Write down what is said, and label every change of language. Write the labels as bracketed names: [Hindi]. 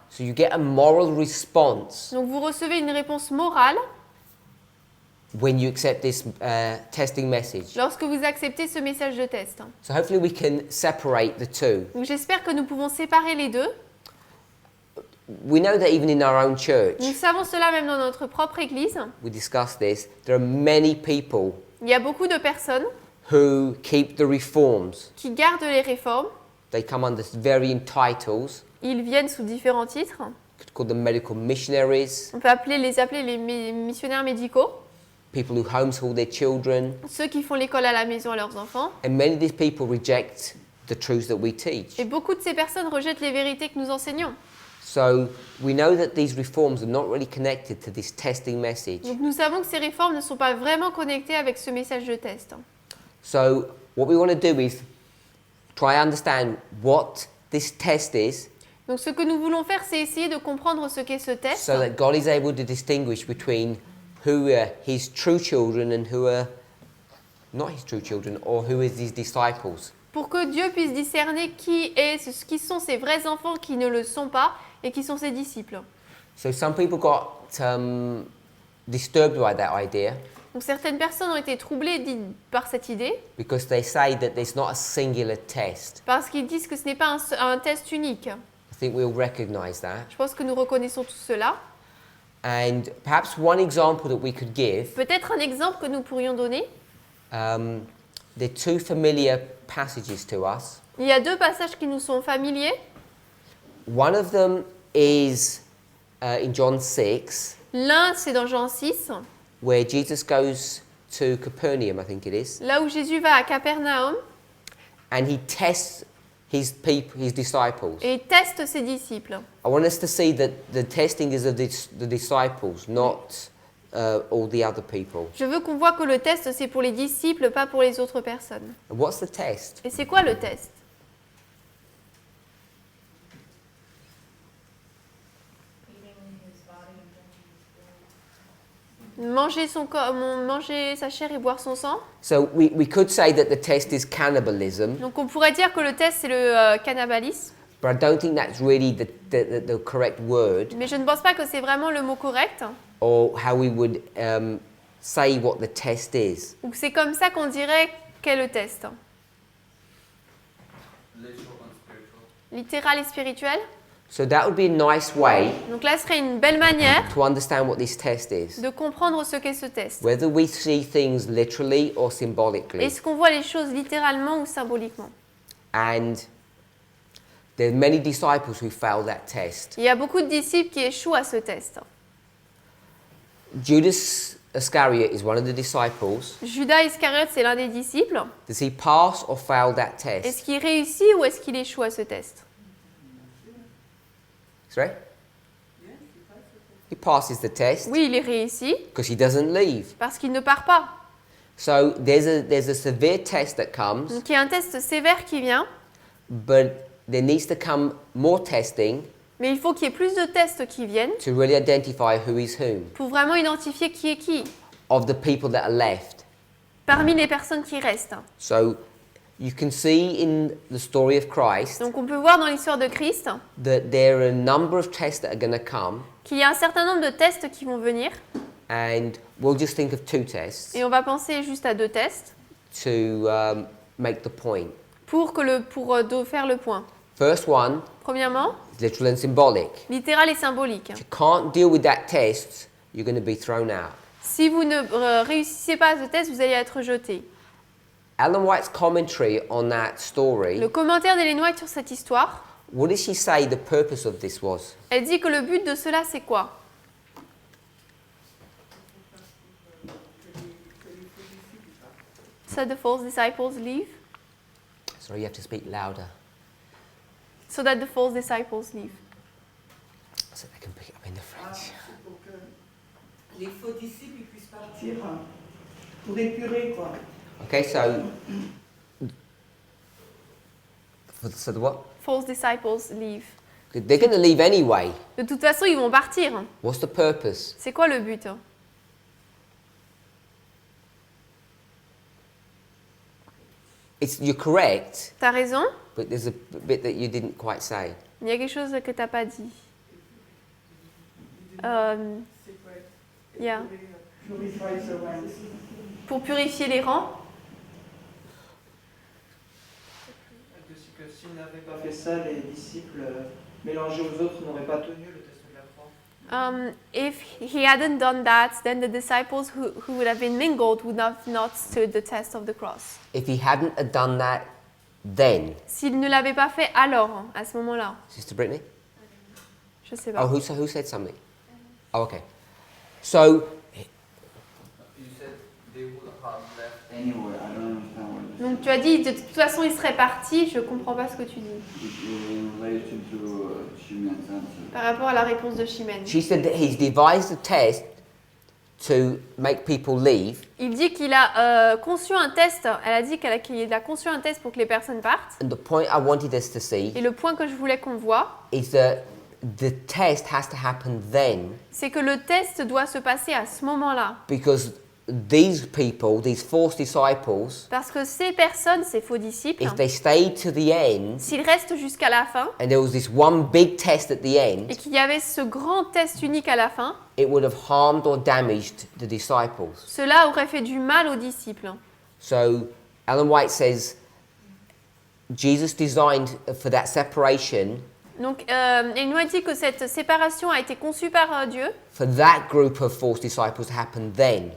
[English] So you get a moral response [French] Donc vous recevez une réponse morale [English] when you accept this testing message. [French] lorsque vous acceptez ce message de test. [English] So hopefully we can separate the two. [French] Donc j'espère que nous pouvons séparer les deux. [English] We know that even in our own church, [French] Nous savons cela même dans notre propre église. [English] we discussed this, there are many people [French] Il y a beaucoup de personnes [English] who keep the reforms. [French] qui gardent les réformes. [English] They come under varying titles. [French] Ils viennent sous différents titres. [English] Could call them medical missionaries, [French] On peut les appeler les missionnaires médicaux, [English] people who homeschool their children, [French] ceux qui font l'école à la maison à leurs enfants. [English] and many of these people reject the truths that we teach. [French] Et beaucoup de ces personnes rejettent les vérités que nous enseignons. [English] So we know that these reforms are not really connected to this testing message. [French] Donc nous savons que ces réformes ne sont pas vraiment connectées avec ce message de test. [English] So what we want to do is try and understand what this test is, [French] Donc ce que nous voulons faire, c'est essayer de comprendre ce qu'est ce test, [English] so that God is able to distinguish between who are his true children and who are not his true children, or who is his disciples. [French] pour que Dieu puisse discerner qui sont ses vrais enfants, qui ne le sont pas, et qui sont ses disciples. [English] So some people got disturbed by that idea [French] Donc certaines personnes ont été troublées par cette idée, [English] because they say that there's not a singular test. [French] parce qu'ils disent que ce n'est pas un test unique. [English] I think we'll recognize that. [French] Je pense que nous reconnaissons tout cela. [English] And perhaps one example that we could give, [French] Peut-être un exemple que nous pourrions donner. [English] they're two familiar passages to us. [French] Il y a deux passages qui nous sont familiers. [English] One of them is in John 6, [French] L'un, c'est dans Jean 6, [English] where Jesus goes to Capernaum, I think it is, [French] là où Jésus va à Capernaum [English] and he tests his disciples. [French] et il teste ses disciples. [English] I want us to see that the testing is of the disciples, not all the other people. [French] Je veux qu'on voit que le test, c'est pour les disciples, pas pour les autres personnes. [English] And what's the test? [French] Et c'est quoi le test? manger sa chair et boire son sang. [English] So we could say that the test is cannibalism, [French] Donc on pourrait dire que le test c'est le cannibalisme, [English] but I don't think that's really the correct word, [French] mais je ne pense pas que c'est vraiment le mot correct, [English] or how we would say what the test is. [French] ou que c'est comme ça qu'on dirait qu'est le test. Littéral et spirituel. [English] So that would be a nice way [French] Donc là serait une belle manière [English] to understand what this test is. [French] de comprendre ce qu'est ce test. [English] Whether we see things literally or symbolically. [French] Est-ce qu'on voit les choses littéralement ou symboliquement? [English] And there are many disciples who fail that test. [French] Il y a beaucoup de disciples qui échouent à ce test. [English] Judas Iscariot is one of the disciples. [French] Judas Iscariote, c'est l'un des disciples. [English] Does he pass or fail that [French] Est-ce [English] test? [French] qu'il réussit ou est-ce qu'il échoue à ce test? [English] Sorry? He passes the test [French] Oui, il est réussi [English] because he doesn't leave. [French] parce qu'il ne part pas. [English] So there's a severe test that comes, [French] Donc il y a un test sévère qui vient, [English] but there needs to come more testing [French] mais il faut qu'il y ait plus de tests qui viennent [English] to really identify who is whom [French] pour vraiment identifier qui est qui [English] of the people that are left. [French] parmi les personnes qui restent. [English] So you can see in the story of Christ [French] Donc on peut voir dans l'histoire de Christ [English] that there are a number of tests that are going to come, [French] qu'il y a un certain nombre de tests qui vont venir, [English] and we'll just think of 2 tests [French] et on va penser juste à 2 tests [English] to make the point. [French] pour faire le point. [English] First one [French] Premièrement, [English] is literal and symbolic. [French] littéral et symbolique. [English] If you can't deal with that test, you're going to be thrown out. [French] Si vous ne réussissez pas à ce test, vous allez être jeté. [English] Ellen White's commentary on that story, [French] Le commentaire d'Ellen White sur cette histoire, [English] what does she say the purpose of this was? [French] elle dit que le but de cela, c'est quoi? [English] So the false disciples leave? Sorry, you have to speak louder So that the false disciples leave. so they can pick it up in the Ah, French. [French] c'est pour que les faux disciples ils puissent partir pour épurer, quoi. [English] Okay, so the what? False disciples leave. They're going to leave anyway. [French] De toute façon, ils vont partir. [English] What's the purpose? [French] C'est quoi le but? [English] You're correct, [French] T'as raison, [English] but there's a bit that you didn't quite say. [French] il y a quelque chose que t'as pas dit. C'est quoi? [English] Yeah. Purify the ranks. [French] Pour purifier les rangs, Et aussi que s'il n'avait pas fait ça, les disciples mélangés aux autres n'auraient pas tenu le test de la croix. [English] if he hadn't done that, then the disciples who would have been mingled would have not stood the test of the cross. If he hadn't have done that then, [French] S'il ne l'avait pas fait alors, à ce moment-là, [English] Sister Brittany? [French] je sais Oh, pas. [English] who said something? Oh, okay. So, You said they would have left. Anyway, I don't understand what this [French] Donc tu as dit de toute façon il serait parti, je comprends pas ce que tu dis [English] is in relation to Shimon's answer. [French] par rapport à la réponse de Chimène. [English] she said that he's devised a test to make people leave, [French] Il dit qu'il a conçu un test, elle a dit qu'il a conçu un test pour que les personnes partent. [English] and the point I wanted us to see [French] Et le point que je voulais qu'on voit, [English] is that the test has to happen then, [French] c'est que le test doit se passer à ce moment-là. [English] because these people, these false disciples, [French] Parce que ces personnes, ces faux disciples, [English] if they stayed to the end, [French] s'ils restent jusqu'à la fin, [English] and there was this one big test at the end, [French] et qu'il y avait ce grand test unique à la fin, [English] it would have harmed or damaged the disciples. [French] cela aurait fait du mal aux disciples. [English] So Ellen White says Jesus designed for that separation [French] Donc, il nous a dit que cette séparation a été conçue par Dieu [English] for that group of false disciples to happen then.